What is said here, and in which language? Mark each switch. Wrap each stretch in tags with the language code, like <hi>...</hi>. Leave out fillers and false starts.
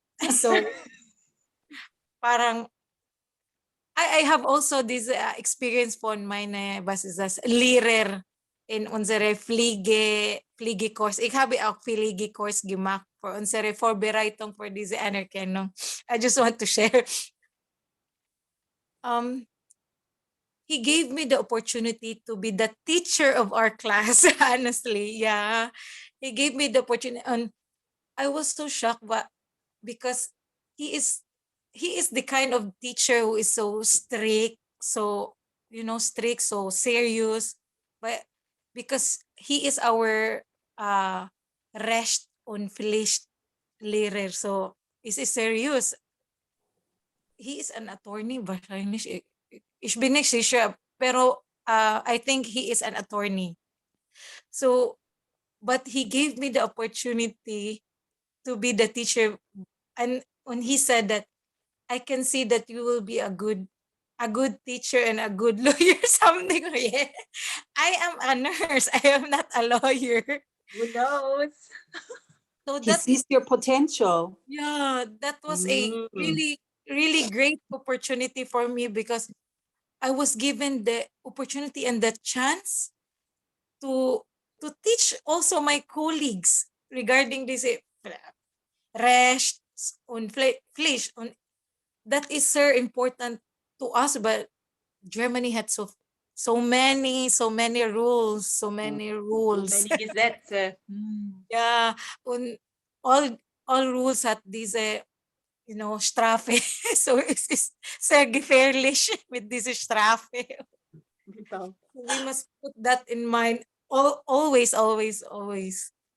<en>So, parang, I have also this experience</en> <de>von meine, was ist das, Lehrer in unsere Pflegekurs. Ich habe auch Pflegekurs gemacht für unsere Vorbereitung für diese Anerkennung.</de> <en>I just want to share. He gave me the opportunity to be the teacher of our class, honestly. Yeah. He gave me the opportunity, and I was so shocked because he is the kind of teacher who is so strict, so strict, so serious, but because he is our recht und Pflicht Lehrer, so is serious. He is an attorney,</en> <de>wahrscheinlich. Ich bin nicht sicher,</de> <en>pero I think he is an attorney. So, but he gave me the opportunity to be the teacher, and when he said that, I can see that you will be a good teacher and a good lawyer, something like that. I am a nurse. I am not a lawyer. Who knows? So He sees your potential. yeah, that was a really, really great opportunity for me, because I was given the opportunity and the chance to teach also my colleagues regarding this recht und Pflicht. That is so important to us, but Germany had so many rules, so many</en> <de>Gesetze. Yeah, und</de> <en>all rules</en> <de>hat diese Strafe. So es ist sehr gefährlich mit dieser Strafe.</de> <en>We must put that in mind. Always.</en>